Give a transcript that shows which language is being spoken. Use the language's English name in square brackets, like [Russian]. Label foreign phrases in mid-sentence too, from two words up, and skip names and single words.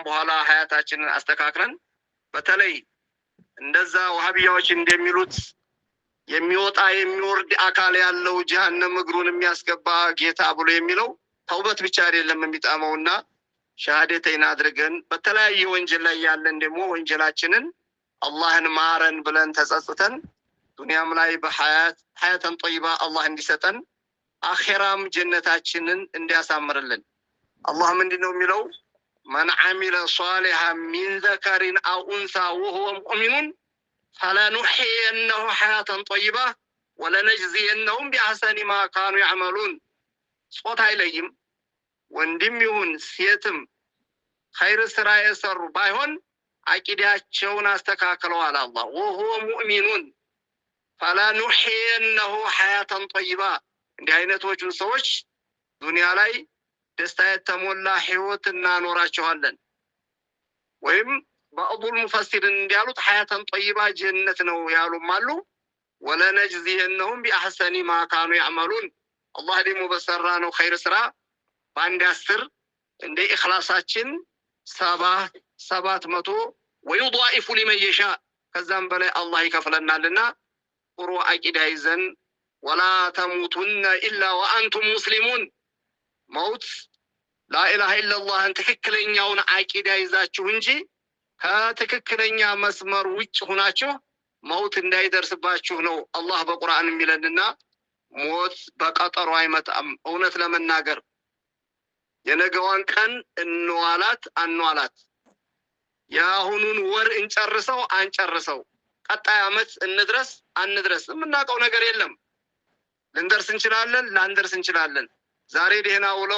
[Amharic] በኋላ ሀያታችንን አስተካክለን በተለይ እንደዛ ወሃቢያዎች እንደሚሉት የሚወጣ የሚወርድ አካል ያለው ጀሃነም እግሩን የሚያስገባ ጌታ ብሎ የሚለው ተውበት ብቻ አይደለም የሚጣመውና ሸሃደተይን አድርገን በተለያየ ወንጀል ላይ ያለን ደግሞ ወንጀላችንን አላህን ማረን ብለን ተጸጽተን ዱንያም ላይ [Arabic] بحياة طيبة [Amharic] አላህ እንዲሰጠን አኺራም ጀነታችንን እንዲያሳምርልን አላህ ምንድነው የሚለው [Arabic] من عمل صالحا من ذكر أو أنثى وهو مؤمن فلنحيينه حياة طيبة ولنجزينهم بأحسن ما كانوا يعملون صوت አይለይም [Amharic] ወንድም ይሁን ሴትም ኸይር ስራ የሰሩ ባይሆን አቂዳቸውን አስተካክለዋል አላህ [Arabic] وهو مؤمن فلنحيينه حياة طيبة [Amharic] እንዲህ አይነቶቹን ሰዎች ዱንያ ላይ ደስታ የተሞላ ህይወት እናኖራቸዋለን ወይም [Arabic] بعض المفسرين [Amharic] እንዲያሉት [Arabic] حياة طيبة [Amharic] ጀነት ነው ያሉም አሉ [Arabic] ولنجزينهم بأحسن ما كانوا يعملون [Amharic] አላህ ደግሞ በሰራነው ኸይር ስራ በአንድ 10 እንደ ኢኽላሳችን 700 [Arabic] ወይضاعف لمن يشاء [Amharic] ከዛም በላይ አላህ ይከፍለናልና ጥሩ አቂዳ ይዘን [Arabic] ولا تموتن الا وانتم مسلمون موت لا اله الا الله [Amharic] ትክክለኛውን አቂዳ ይዛችሁ እንጂ ከትክክለኛ መስመር ውጭ ሆናችሁ ሞት እንዳይደርስባችሁ ነው አላህ በቁርአን የሚለንና ሞት በቀጠሮ አይመጣም እውነት ለመናገር የነገዋን ቀን እንዋላት አንዋላት ያሁኑን ወር እንጨርሰው አንጨርሰው ቀጣይ አመት እንድረስ አንድረስ የምናውቀው ነገር የለም ልንደርስ እንችላለን ላንደርስ እንችላለን ዛሬ ደህና ውለው